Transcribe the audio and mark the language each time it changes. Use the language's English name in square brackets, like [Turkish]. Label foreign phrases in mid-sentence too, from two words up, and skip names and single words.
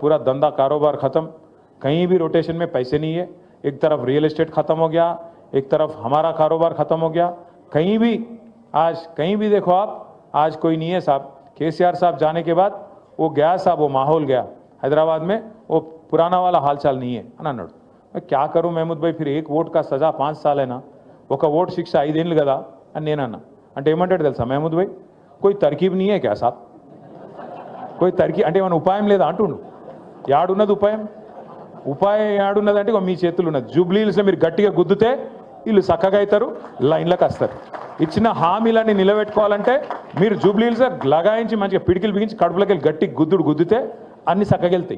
[Hindi] पूरा धंधा कारोबार ख़त्म, कहीं भी रोटेशन में पैसे नहीं है. एक तरफ रियल एस्टेट ख़त्म हो गया, एक तरफ हमारा कारोबार ख़त्म हो गया. कहीं भी आज कहीं भी देखो आप, आज कोई नहीं है साहब. केसीआर साहब जाने के बाद वो गया साहब, वो माहौल गया हैदराबाद में, वो पुराना वाला हालचाल नहीं है [Telugu] అని అన్నాడు. [Hindi] मैं क्या करूं महमूद भाई, फिर एक वोट का सजा 5 साल है ना, [Telugu] ఒక ఓట్ శిక్ష 5 ఏళ్ళు కదా అని నేను అన్నా. అంటే ఏమంటాడు తెలుసా [Hindi] महमूद भाई, कोई तरकीब नहीं है क्या साहब, कोई तरकीब [Telugu] అంటే ఏమైనా ఉపాయం లేదా అంటుండు. యాడున్నది ఉపాయం? ఉపాయం యాడున్నది అంటే మీ చేతులు ఉన్నది. జూబ్లీ హిల్స్లో మీరు గట్టిగా గుద్దుతే వీళ్ళు చక్కగా అవుతారు, లైన్లకు వస్తారు. ఇచ్చిన హామీలన్నీ నిలబెట్టుకోవాలంటే మీరు జూబ్లీ హిల్స్ లగాయించి మంచిగా పిడికిలు బిగించి కడుపులోకి వెళ్ళి గట్టి గుద్దుతే అన్ని చక్కగెళ్తాయి.